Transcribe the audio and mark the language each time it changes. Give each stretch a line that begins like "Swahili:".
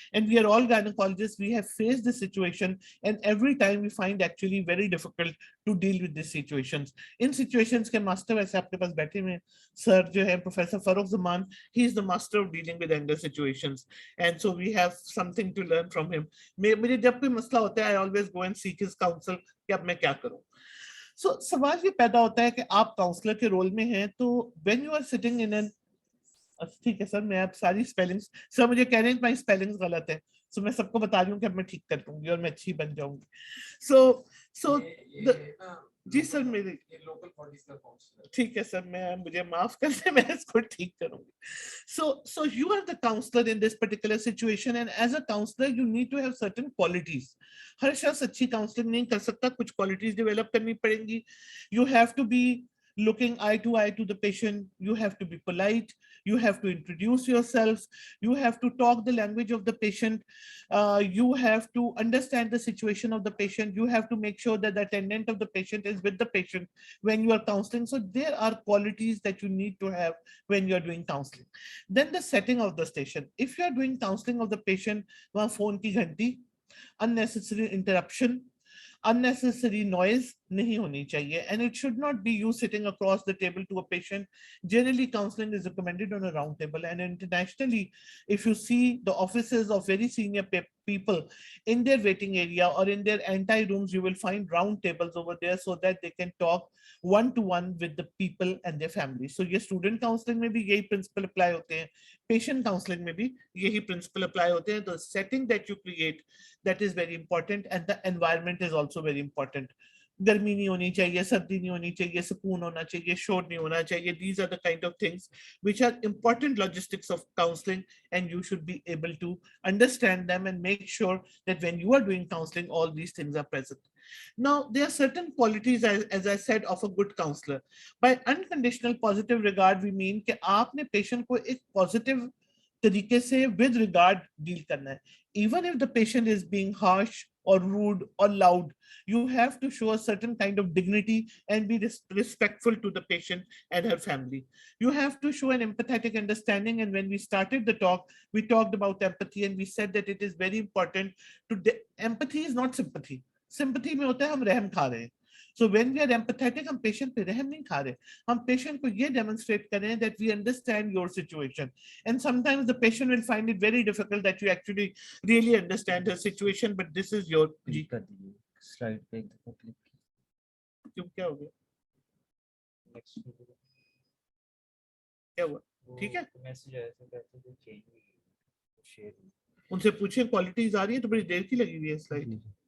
English: And we are all gynecologists, we have faced this situation, and every time we find actually very difficult to deal with these situations. In situations के master
Hindi: वैसे आपके पास बैठे हुए
English: sir जो है Professor Farooq Zaman, he is the master of dealing with anger situations, and so we have something to learn from him.
Hindi: मुझे जब कोई मसला होता है
English: I always go and seek his counsel
Hindi: कि अब मैं क्या करूं. So सवाल ये पैदा होता है कि आप काउंसलर के रोल में हैं, तो
English: when you are sitting in an,
Hindi: ठीक है सर, मैं आप सारी स्पेलिंग्स, सर मुझे कह रहे हैं भाई स्पेलिंग्स गलत है, सो मैं सबको बता रही हूँ कि अब मैं ठीक कर दूंगी और मैं अच्छी बन जाऊंगी. सो जी सर, मेरे लोकल बॉडीज का काउंसलर, ठीक है सर, मैं मुझे माफ कर दे, मैं इसको ठीक करूंगी.
English: So you are the counselor in this particular situation, and as a counselor you need to have certain qualities.
Hindi: हर शख्स अच्छी काउंसलिंग नहीं कर सकता, कुछ क्वालिटीज डेवलप करनी पड़ेंगी.
English: You have to be looking eye to eye to the patient, you have to be polite, you have to introduce yourself, you have to talk the language of the patient, you have to understand the situation of the patient, you have to make sure that the attendant of the patient is with the patient when you are counseling. So there are qualities that you need to have when you are doing counseling. Then the setting of the station, if you are doing counseling of the patient,
Hindi: वहाँ phone की घंटी,
English: unnecessary interruption, unnecessary noise
Hindi: नहीं होनी चाहिए,
English: and it should not be you sitting across the table to a patient. Generally counseling is recommended on a round table, and internationally if you see the offices of very senior people in their waiting area or in their anti rooms, you will find round tables over there so that they can talk one to one with the people and their families. So
Hindi: ये student counseling में भी यही principle apply होते हैं,
English: patient counseling में भी यही principle apply होते हैं. The setting that you create, that is very important, and the environment is also very important.
Hindi: गर्मी नहीं होनी चाहिए, सर्दी नहीं होनी चाहिए, सुकून होना चाहिए, शोर नहीं होना चाहिए.
English: These are the kind of things which are important logistics of counseling, and you should be able to understand them and make sure that when you are doing counseling, all these things are present. Now, there are certain qualities, as I said, of a good counselor. By unconditional positive regard, we mean
Hindi: कि आपने patient को एक positive तरीके से with regard deal करना है.
English: Even if the patient is being harsh or rude or loud, you have to show a certain kind of dignity and be respectful to the patient and her family. You have to show an empathetic understanding. And when we started the talk, we talked about empathy, and we said that it is very important to empathy is not sympathy.
Hindi: Sympathy में होता है हम रहम खा रहे हैं.
English: So when we are empathetic,
Hindi: हम patient पे रहम नहीं खा रहे, हम patient को ये demonstrate करें
English: that we understand your situation. And sometimes the patient will find it very difficult that you actually really understand her situation, but this is your
Hindi: slide पे एक दफा click क्यों क्या हो गया, next क्या हुआ, ठीक है, मैसेज आया था कहते थे चेंज शेयर उनसे पूछे क्वालिटीज आ रही है तो बड़ी देर की लगी हुई है स्लाइड.